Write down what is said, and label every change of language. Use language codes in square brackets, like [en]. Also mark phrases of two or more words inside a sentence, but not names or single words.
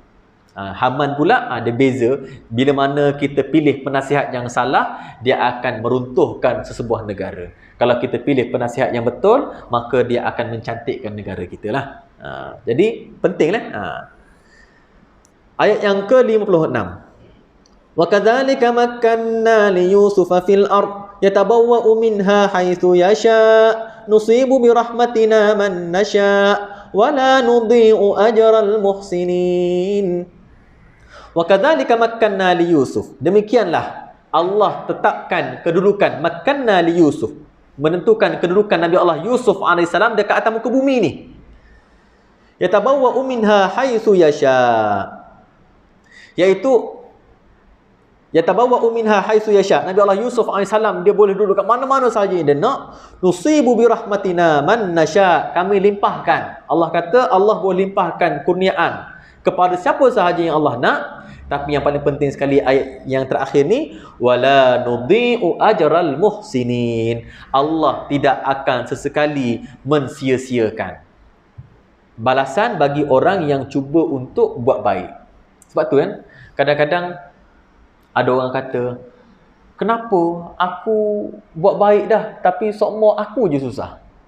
[ms] Haman pula dia beza, bila mana kita pilih penasihat yang salah, dia akan meruntuhkan sesebuah negara. Kalau kita pilih penasihat yang betul, maka dia akan mencantikkan negara kita lah. Jadi pentinglah. Ayat yang ke-56. [ar] وكذلك مكنا ليوسف في الأرض يتبوأ منها حيث يشاء نصيب برحمتنا من نشاء ولا نضيع أجر المحسنين. وكذلك مكنا ليوسف. [ms] Demikianlah Allah tetapkan kedudukan [ar] مكنا ليوسف, [ms] menentukan kedudukan Nabi Allah Yusuf AS dekat atas muka bumi ni. [ar] يتبوأ منها حيث يشاء, iaitu يتبوأ منها حيث يشاء. [ms] Nabi Allah Yusuf AS dia boleh duduk kat mana-mana sahaja yang dia nak. [ar] نصيب برحمتنا من نشاء, [ms] kami limpahkan. Allah kata Allah boleh limpahkan kurniaan kepada siapa sahaja yang Allah nak. Tapi yang paling penting sekali ayat yang terakhir ni, [ar] ولا نضيع أجر المحسنين. [ms] Allah tidak akan sesekali mensia-siakan balasan bagi orang yang cuba untuk buat baik. Sebab tu kan, kadang-kadang ada orang kata, kenapa aku buat baik dah, tapi sokmo aku je susah.